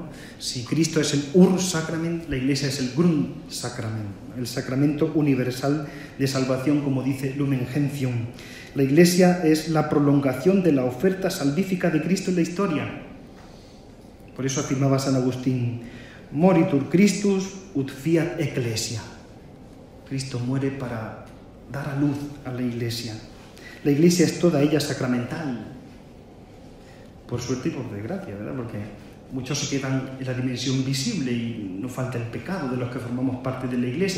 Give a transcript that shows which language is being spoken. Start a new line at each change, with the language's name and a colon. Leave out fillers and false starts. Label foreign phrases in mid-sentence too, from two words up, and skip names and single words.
Spanish: Si Cristo es el Ur-Sakrament, la Iglesia es el Grundsakrament, el sacramento universal de salvación, como dice Lumen Gentium. La Iglesia es la prolongación de la oferta salvífica de Cristo en la historia. Por eso afirmaba San Agustín,
Latin: moritur Christus ut fiat ecclesia.
Spanish: Cristo muere para dar a luz a la Iglesia. La Iglesia es toda ella sacramental. Por suerte y por desgracia, ¿verdad? Porque muchos se quedan en la dimensión visible y no falta el pecado de los que formamos parte de la Iglesia.